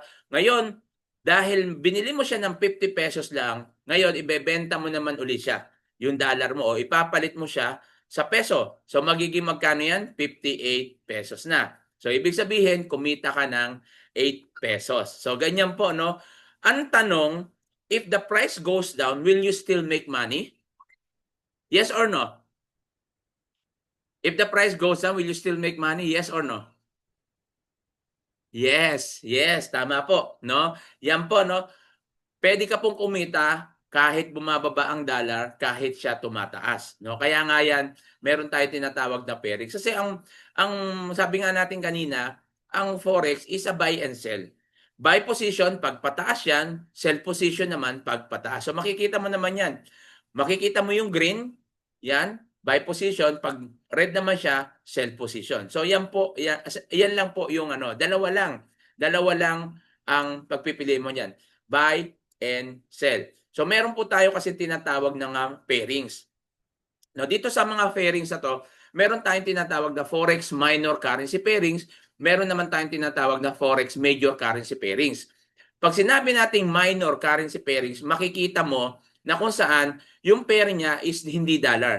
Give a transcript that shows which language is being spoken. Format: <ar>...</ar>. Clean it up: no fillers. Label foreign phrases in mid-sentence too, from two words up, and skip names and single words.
<tl>Ngayon, dahil binili mo siya ng 50 pesos lang, ngayon ibebenta mo naman uli siya, yung dollar mo o ipapalit mo siya sa peso. So magiging magkano 'yan? 58 pesos na. So ibig sabihin, kumita ka ng 8 pesos. So ganyan po, no? Ang tanong,</tl> <en>if the price goes down, will you still make money? Yes or no? If the price goes down, will you still make money? Yes or no? Yes, yes,</en> <tl>tama po, no? Yan po, no? Pwede ka pong kumita kahit bumababa ang dollar, kahit siya tumataas, no? Kaya nga yan, meron tayo tinatawag na pairing. Kasi ang sabi nga natin kanina, ang forex</tl> <en>is a buy and sell. Buy position</en> <tl>pag pataas yan,</tl> <en>sell position</en> <tl>naman pag pataas. So makikita mo naman yan. Makikita mo yung green, yan,</tl> <en>buy position,</en> <tl>pag red naman siya,</tl> <en>sell position.</en> <tl>So yan po, yan lang po yung dalawa lang ang pagpipili mo niyan.</tl> <en>Buy and sell.</en> <tl>So meron po tayo kasi tinatawag na pairings. Now dito sa mga pairings na to, meron tayong tinatawag na</tl> <en>forex minor currency pairings,</en> <tl>meron naman tayong tinatawag na</tl> <en>forex major currency pairings.</en> <tl>Pag sinabi nating</tl> <en>minor currency pairings,</en> <tl>makikita mo na kung saan yung pair niya is hindi dollar.</tl>